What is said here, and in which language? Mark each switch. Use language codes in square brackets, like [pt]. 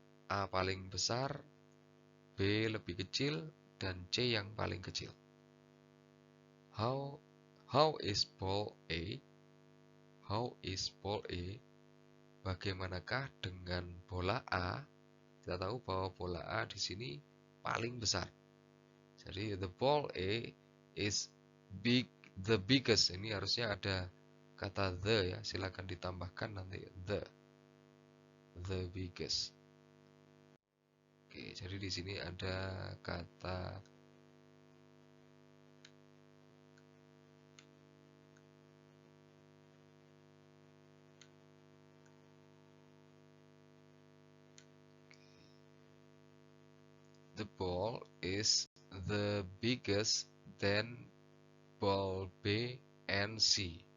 [id] A paling besar, B lebih kecil, dan C yang paling kecil. [en] How is ball A? How is ball A? [id] Bagaimanakah dengan bola A? Kita tahu bahwa bola A di sini paling besar. Jadi [en] the ball A is big, the biggest. [id] Ini harusnya ada kata the ya. Silakan ditambahkan nanti the biggest. Oke, jadi di sini ada kata [en] the ball is the biggest than ball B and C.